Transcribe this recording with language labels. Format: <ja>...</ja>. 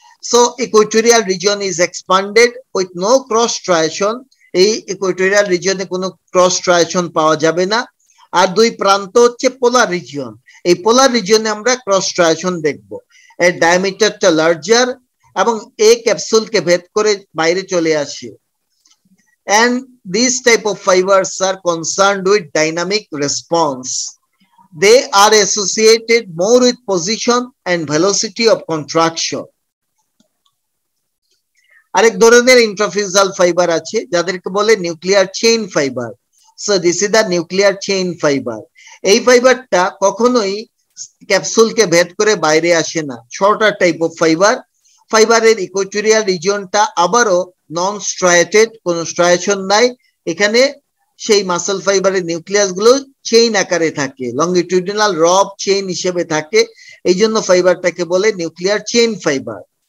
<en>so equatorial region is expanded with no cross striation,</en> <bn>এই equatorial রিজিয়নে কোনো cross striation পাওয়া যাবে না। আর 2 প্রান্ত হচ্ছে পোলার রিজিয়ন, এই পোলার রিজিয়নে আমরা ক্রস স্ট্রাইশন দেখব। এর ডায়ামিটারটা লার্জার এবং এই ক্যাপসুলকে ভেদ করে বাইরে চলে আসে।</bn> <en>And these type of fibers are concerned with dynamic response. They are associated more with position and velocity of contraction.</en> <bn>আরেক ধরনের ইন্ট্রাফিউজাল ফাইবার আছে যাদেরকে বলে nuclear chain fibre.</bn> <en>So this is the nuclear chain fibre.</en> <bn>এই ফাইবারটা কখনোই ক্যাপসুলকে ভেদ করে বাইরে আসে না, শর্টার টাইপ অফ ফাইবার। ফাইবারের ইকুইটোরিয়াল রিজিয়নটা আবারও নন স্ট্রাইটেড, কোনো স্ট্রাইশন নাই, এখানে সেই মাসল ফাইবারের নিউক্লিয়াস গুলো চেইন আকারে থাকে, লংগিটিউডিনাল রব চেইন হিসেবে থাকে, এই জন্য ফাইবারটাকে বলে নিউক্লিয়ার চেইন ফাইবার।</bn>